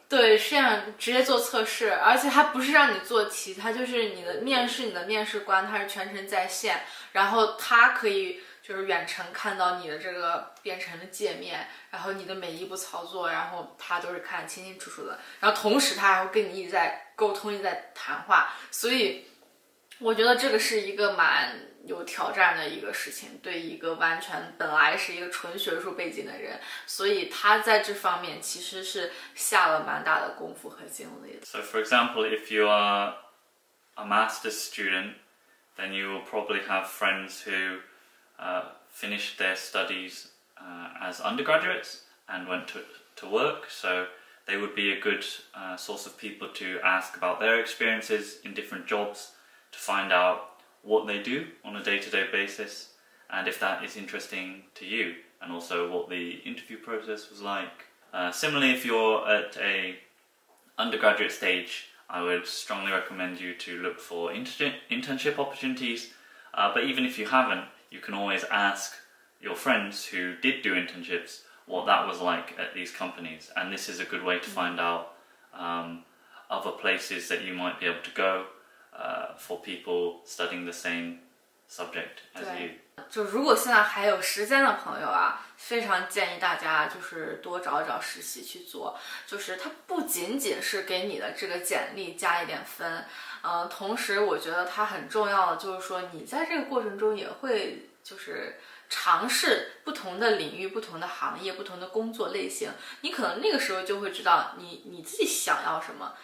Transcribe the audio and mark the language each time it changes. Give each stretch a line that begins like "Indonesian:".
Chinese: 对，现场直接做测试，而且它不是让你做题，它就是你的面试官他是全程在线，然后他可以就是远程看到你的这个编程的界面，然后你的每一步操作，然后他都是看得清清楚楚的，然后同时他还会跟你一直在沟通，一直在谈话。所以我觉得这个是一个蛮有挑战的一个事情，对一个完全本来是一个纯学术背景的人，所以他在这方面其实是下了蛮大的功夫和精力的。
English: So for example, if you are a master's student, then you will probably have friends who finished their studies as undergraduates and went to work, so they would be a good source of people to ask about their experiences in different jobs, to find out what they do on a day-to-day basis, and if that is interesting to you, and also what the interview process was like. Similarly, if you're at a undergraduate stage, I would strongly recommend you to look for internship opportunities, but even if you haven't, you can always ask your friends who did do internships what that was like at these companies, and this is a good way to find out other places that you might be able to go for people studying the same subject as you.
Chinese: 就如果现在还有时间的朋友啊，非常建议大家就是多找找实习去做，就是它不仅仅是给你的这个简历加一点分，同时我觉得它很重要的就是说你在这个过程中也会就是尝试不同的领域、不同的行业、不同的工作类型，你可能那个时候就会知道你自己想要什么。